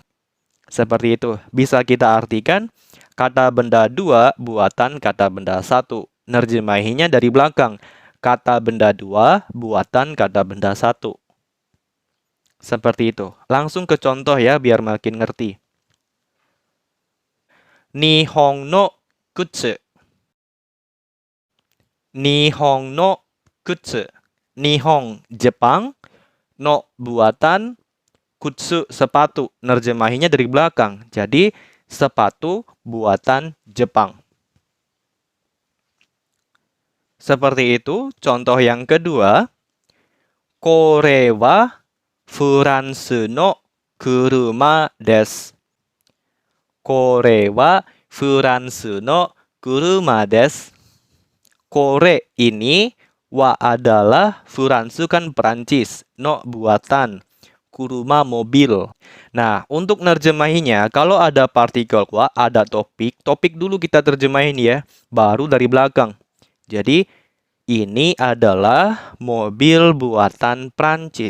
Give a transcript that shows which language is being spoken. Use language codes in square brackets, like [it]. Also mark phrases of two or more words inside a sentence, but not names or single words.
[id] Seperti itu. Bisa kita artikan kata benda 2 buatan kata benda 1. Nerjemahinya dari belakang. Kata benda 2 buatan kata benda 1. Seperti itu. Langsung ke contoh ya biar makin ngerti. [ja] 日本の靴. 日本の靴. [id] Nihon Jepang. No buatan, kutsu sepatu. Nerjemahinya dari belakang. Jadi sepatu buatan Jepang. Seperti itu. Contoh yang kedua. [ja] これはフランスの車です. これはフランスの車です. [id] Kore ini wa adalah Furansu kan Perancis, no buatan, kuruma mobil. Nah, untuk nerjemahinya, kalau ada partikel wa, ada topik, topik dulu kita terjemahin ya, baru dari belakang. Jadi, ini adalah mobil buatan Prancis.